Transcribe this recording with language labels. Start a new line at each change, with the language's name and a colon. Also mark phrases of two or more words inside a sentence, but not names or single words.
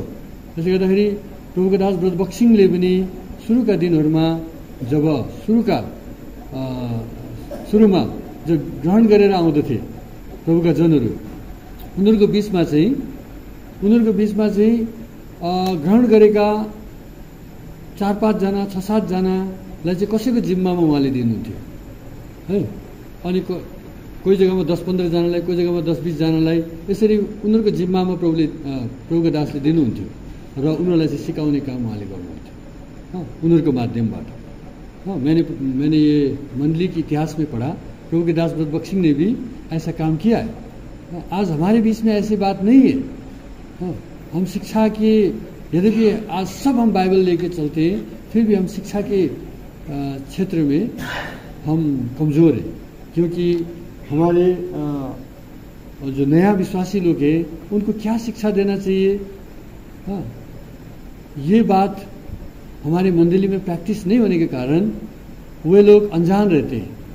Nepali: त्यसले गर्दाखेरि प्रभुको दास ब्रदर बक्सिङले पनि सुरुका दिनहरूमा जब सुरुमा जो ग्रहण गरेर आउँदथे प्रभुका जनहरू, उनीहरूको बिचमा चाहिँ ग्रहण गरेका 4-5 जना 6-7 जनालाई चाहिँ कसैको जिम्मामा उहाँले दिनुहुन्थ्यो है। अनि कोही जग्गामा 10-15 जनालाई, कोही जग्गामा 10-20 जनालाई यसरी उनीहरूको जिम्मामा प्रभुको दासले दिनुहुन्थ्यो र उनीहरूलाई चाहिँ सिकाउने काम उहाँले गर्नुहुन्थ्यो उनीहरूको माध्यमबाट।
Hindi: मैंने ये मंडली के इतिहास में पढ़ा, प्रभु के दास ब्रदर बक्सिंग ने भी ऐसा काम किया है। आज हमारे बीच में ऐसी बात नहीं है। हम शिक्षा के, यद्यपि आज सब हम बाइबल लेके चलते हैं, फिर भी हम शिक्षा के क्षेत्र में हम कमज़ोर हैं, क्योंकि हमारे जो नया विश्वासी लोग हैं उनको क्या शिक्षा देना चाहिए, ये बात हमारी मंडली में प्रैक्टिस नहीं होने के कारण वे लोग अनजान रहते हैं।